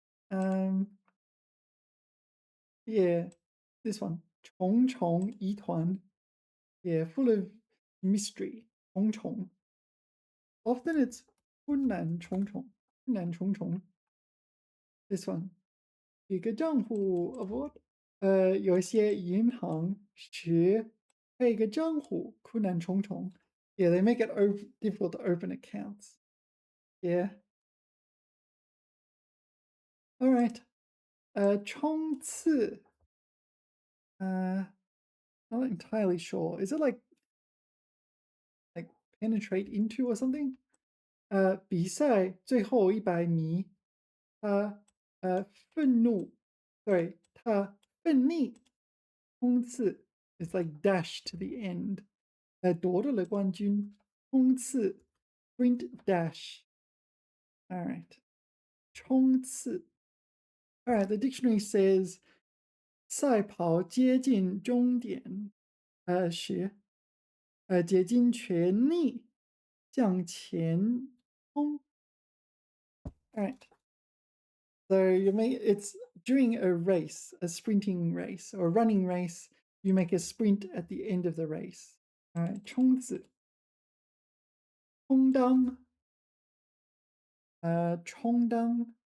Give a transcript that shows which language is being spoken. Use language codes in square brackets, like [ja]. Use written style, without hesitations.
[en] Um, yeah, this one. 重重疑团.Yeah, full of mystery. 重重. Often it's 困难重重. 困难重重.This one. 一个账户 of what? [zh] 有一些银行是开一个账户困难重重. [en] Yeah, they make it difficult to open accounts. Yeah. All right. 冲刺.Not entirely sure. Is it like penetrate into or something? [zh] 比赛最后100米，愤怒，对，他奋力冲刺 [en] is like dash to the end. [zh] 夺得了冠军，冲刺 [en] sprint dash. All right. 冲刺. All right, the dictionary says [zh] 赛跑接近终点时竭尽全力向前冲. [en] All right. So it's during a race, a sprinting race or a running race, you make a sprint at the end of the race. All right, 冲刺. [zh] 充当. 充当.